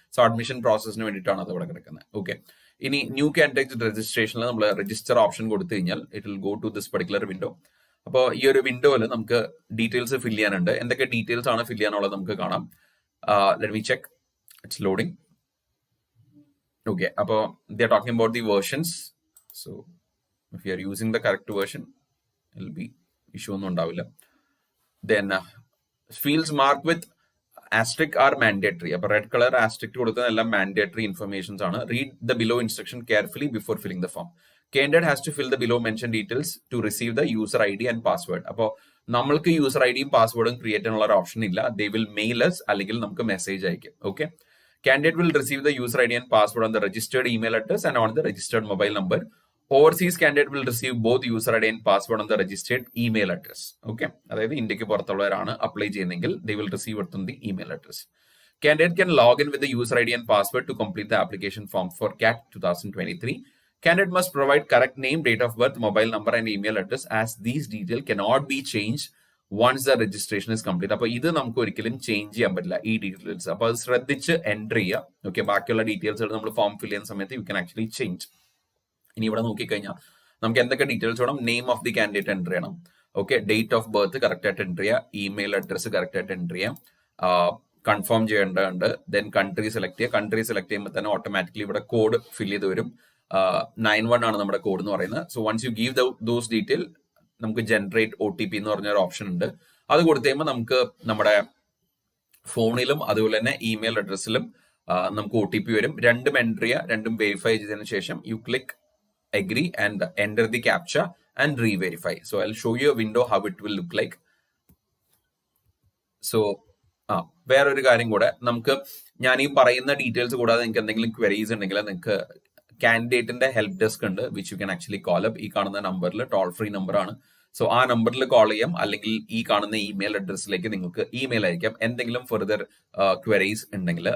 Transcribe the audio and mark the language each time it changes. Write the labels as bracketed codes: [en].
[ml] So admission പ്രോസസ്സിന് വേണ്ടിയിട്ടാണ് അത് ഇവിടെ കിടക്കുന്നത്. ഓക്കെ, ഇനി ന്യൂ കാൻഡിഡേറ്റ് രജിസ്ട്രേഷനിൽ നമ്മൾ രജിസ്റ്റർ ഓപ്ഷൻ കൊടുത്തു കഴിഞ്ഞാൽ [en] It will go to this particular window. [ml] അപ്പോൾ ഈ ഒരു വിൻഡോയിൽ നമുക്ക് ഡീറ്റെയിൽസ് ഫിൽ ചെയ്യാനുണ്ട്. എന്തൊക്കെ ഡീറ്റെയിൽസ് ആണ് ഫിൽ ചെയ്യാനുള്ളത് നമുക്ക് കാണാം. [en] Let me check, it's loading. Okay, അപ്പോൾ they are talking about the versions. So if you are using the correct version, it will be issue [ml] ഒന്നും ഉണ്ടാവില്ല. [en] Then fields marked with asterisk are mandatory. [ml] അപ്പോൾ red colour ആസ്ട്രിക്ട് കൊടുക്കുന്ന എല്ലാം mandatory informations ആണ്. [en] Read the below instruction carefully before filling the form. Candidate has to fill the below mentioned details to receive the user ID and password. [ml] അപ്പോൾ നമ്മൾക്ക് user ഐഡിയും പാസ്വേഡും create ചെയ്യാനുള്ള ഒരു ഓപ്ഷൻ ഇല്ല. [en] They will mail us [ml] അല്ലെങ്കിൽ നമുക്ക് message അയക്കും. [en] Okay, candidate will receive the user ID and password on the registered email address and on the registered mobile number. Overseas candidate will receive both user ID and password on the registered email address. Okay, [ml] അതായത് ഇന്ത്യക്ക് പുറത്തുള്ളവരാണ് apply ചെയ്യുന്നതെങ്കിൽ [en] they will receive it on the email address. Candidate can log in with the user ID and password to complete the application form for CAT 2023. Candidate must provide correct name, date of birth, mobile number and email address as these details cannot be changed once the registration is complete. [ml] അപ്പോൾ ഇത് നമുക്ക് ഒരിക്കലും change ചെയ്യാൻ പറ്റില്ല ഈ details. അപ്പോൾ അത് ശ്രദ്ധിച്ച് എൻ്റർ ചെയ്യുക. ഓക്കെ, ബാക്കിയുള്ള ഡീറ്റെയിൽസ് നമ്മൾ ഫോം ഫിൽ ചെയ്യുന്ന സമയത്ത് [en] You can actually change. [ml] ഇനി ഇവിടെ നോക്കിക്കഴിഞ്ഞാൽ നമുക്ക് എന്തൊക്കെ ഡീറ്റെയിൽസ് വേണം? Name of the candidate enter ചെയ്യണം. Okay, date of birth correct ആയിട്ട് എൻ്റർ ചെയ്യുക. ഇമെയിൽ അഡ്രസ് കറക്റ്റ് ആയിട്ട് എൻ്റർ ചെയ്യാം. കൺഫേം ചെയ്യേണ്ടതുണ്ട്. ദെൻ കൺട്രി സെലക്ട് ചെയ്യുക. കൺട്രി സെലക്ട് ചെയ്യുമ്പോൾ തന്നെ ഓട്ടോമാറ്റിക്കലി ഇവിടെ കോഡ് ഫിൽ ചെയ്ത് വരും. 91 ആണ് നമ്മുടെ കോഡ് എന്ന് പറയുന്നത്. [en] so once you give those detail [ml] നമുക്ക് ജനറേറ്റ് OTP എന്ന് പറഞ്ഞൊരു ഓപ്ഷൻ ഉണ്ട്. അത് കൊടുത്തു കഴിയുമ്പോൾ നമുക്ക് നമ്മുടെ ഫോണിലും അതുപോലെ തന്നെ ഇമെയിൽ അഡ്രസ്സിലും നമുക്ക് OTP വരും. രണ്ടും എൻ്റർ ചെയ്യുക. രണ്ടും വെരിഫൈ ചെയ്തതിനു ശേഷം [en] You click agree and enter the captcha and re-verify. So I'll show you a window how it will look like. [ml] So വേറൊരു കാര്യം കൂടെ, നമുക്ക് ഞാൻ ഈ പറയുന്ന ഡീറ്റെയിൽസ് കൂടാതെ നിങ്ങൾക്ക് എന്തെങ്കിലും ക്വരീസ് ഉണ്ടെങ്കിൽ നിങ്ങൾക്ക് കാൻഡിഡേറ്റിന്റെ ഹെൽപ്പ് ഡെസ്ക് ഉണ്ട്, [en] Which you can actually call up. [ml] ഈ കാണുന്ന നമ്പറിൽ ടോൾ ഫ്രീ നമ്പർ ആണ്. സോ ആ നമ്പറിൽ കോൾ ചെയ്യാം, അല്ലെങ്കിൽ ഈ കാണുന്ന ഇമെയിൽ അഡ്രസ്സിലേക്ക് നിങ്ങൾക്ക് ഇമെയിൽ അയക്കാം എന്തെങ്കിലും ഫെർദർ ക്വരീസ് ഉണ്ടെങ്കിൽ.